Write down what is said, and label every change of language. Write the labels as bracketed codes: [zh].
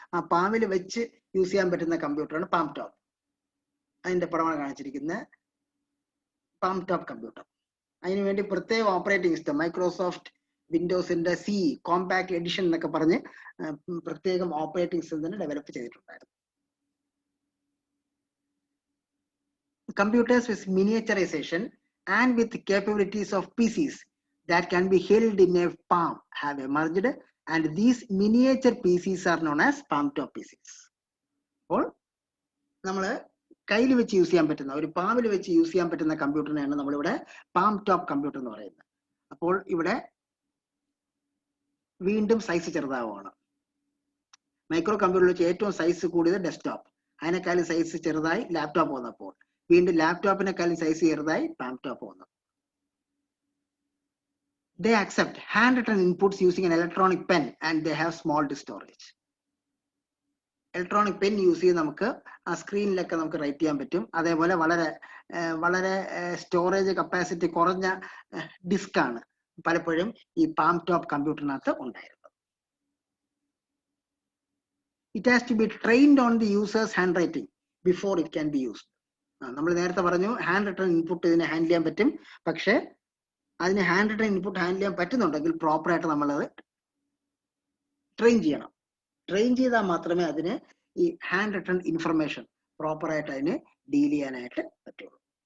[ml] ആ പാമിൽ വെച്ച് യൂസ് ചെയ്യാൻ പറ്റുന്ന കമ്പ്യൂട്ടറാണ് പാം ടോപ്പ്. അതിന്റെ പടമാണ് കാണിച്ചിരിക്കുന്നത്. Palm top computer. അതിനുവേണ്ടി പ്രത്യേക operating system Microsoft വിൻഡോസിന്റെ compact edition എന്നൊക്കെ പറഞ്ഞ് പ്രത്യേകം ഓപ്പറേറ്റിംഗ് സിസ്റ്റം തന്നെ ഡെവലപ്പ് ചെയ്തിട്ടുണ്ടായിരുന്നു. [en] Computers with miniaturization and with capabilities of PCs that can be held in a palm have emerged, and these miniature PCs are known as palm top PCs. [ml] അപ്പോൾ നമ്മൾ കയ്യിൽ വെച്ച് use ചെയ്യാൻ പറ്റുന്ന, ഒരു പാമിൽ വെച്ച് യൂസ് ചെയ്യാൻ പറ്റുന്ന കമ്പ്യൂട്ടറിനെയാണ് നമ്മളിവിടെ പാം ടോപ്പ് കമ്പ്യൂട്ടർ എന്ന് പറയുന്നത്. അപ്പോൾ ഇവിടെ വീണ്ടും സൈസ് ചെറുതാവുകയാണ്. മൈക്രോ കമ്പ്യൂട്ടറിൽ വെച്ച് ഏറ്റവും സൈസ് കൂടിയത് ഡെസ്ക്ടോപ്പ്, അതിനേക്കാളും സൈസ് ചെറുതായി ലാപ്ടോപ്പ് വന്നപ്പോൾ വീണ്ടും ലാപ്ടോപ്പിനെക്കാളും സൈസ് ചെറുതായി പാം ടോപ്പ് വന്നു. [en] They accept handwritten inputs using an electronic pen and they have small disk storage. [ml] Electronic pen use ചെയ്ത് നമുക്ക് ആ സ്ക്രീനിലൊക്കെ നമുക്ക് റൈറ്റ് ചെയ്യാൻ പറ്റും. അതേപോലെ വളരെ സ്റ്റോറേജ് കപ്പാസിറ്റി കുറഞ്ഞ ഡിസ്ക് ആണ് പലപ്പോഴും ഈ പാം ടോപ്പ് കമ്പ്യൂട്ടറിനകത്ത് ഉണ്ടായിരുന്നത്. [en] It has to be trained on the user's handwriting before it can be used. [ml] നമ്മൾ നേരത്തെ പറഞ്ഞു ഹാൻഡ് റിട്ടൺ ഇൻപുട്ട് ഇതിനെ ഹാൻഡിൽ ചെയ്യാൻ പറ്റും. പക്ഷെ അതിന് ഹാൻഡ് റിട്ടൺ ഇൻപുട്ട് ഹാൻഡിൽ ചെയ്യാൻ പറ്റുന്നുണ്ടെങ്കിൽ പ്രോപ്പറായിട്ട് നമ്മളത് ട്രെയിൻ ചെയ്യണം. ട്രെയിൻ ചെയ്താൽ മാത്രമേ അതിന് ഈ ഹാൻഡ് റിട്ടൺ ഇൻഫർമേഷൻ പ്രോപ്പറായിട്ട് അതിന് ഡീൽ ചെയ്യാനായിട്ട് പറ്റുള്ളൂ.